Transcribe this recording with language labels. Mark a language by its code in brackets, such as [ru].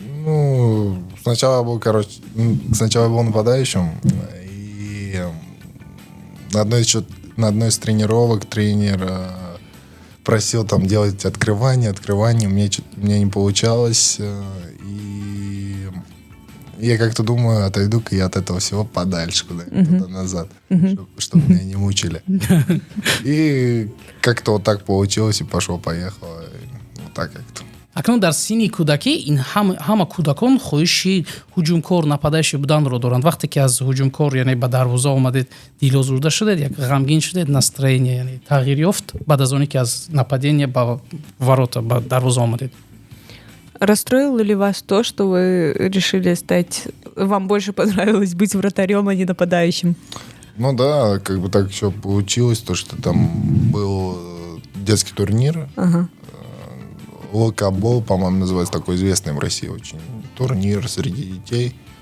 [ru] Ну, сначала я был нападающим, и на одной из тренировок тренер просил там делать открывание, у меня не получалось, и я как-то думаю, отойду-ка я от этого всего подальше, куда-нибудь назад, чтобы меня не мучили. И как-то вот так получилось, и пошло-поехало, вот так как-то. [tg] акнун дар синни кӯдакӣ ин ҳама кӯдакон хоҳиши ҳуҷумкор нападаиши буданро доранд. вақте ки аз ҳуҷумкор яъне ба дарвоза омадед, дилозурда шудед, як ғамгин шудед, [ru] настроение [tg] яъне тағйир ёфт баъд аз оне ки аз [ru] нападение [tg] ба [ru] ворота, [tg] ба дарвоза омадед? [ru] Расстроило ли вас то, что вы решили стать... Вам больше понравилось быть вратарем, а не нападающим? Ну да, как бы так еще получилось, то, что там был детский турнир. Ага. Локобол, по-моему, называется, такой известный в России очень турнир среди детей.